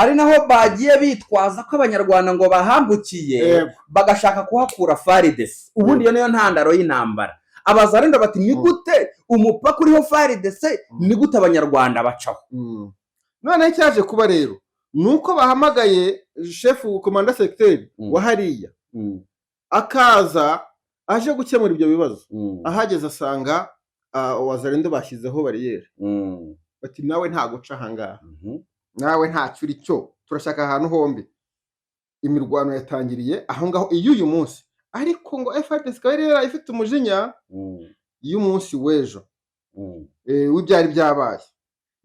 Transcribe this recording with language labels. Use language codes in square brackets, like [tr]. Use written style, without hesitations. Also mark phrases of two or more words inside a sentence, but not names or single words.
[rw] Ari naho bagiye bitwaza ko abanyarwanda ngo bahambukiye, bagashaka kuhakura FARDC. Ubundi iyo niyo ntandaro y'intambara. Abazarenda bati ni gute umupaka uriho FARDC, ni gute abanyarwanda bacaho? None cyaje kuba rero nuko bahamagaye chef commandant secteur wa hariya, akaza aje gukemura ibyo bibazo. Ahageze asanga Wazarendo bashyizeho bariyeri, bati nawe nta guca ahangaha, nawe nta cyuri cyo, turashaka ahantu hombi. Imirwano yatangiriye aho ngaho uyu munsi, ariko ngo FARDC rero ifite umujinya y'umunsi w'ejo w'ibyari byabaye.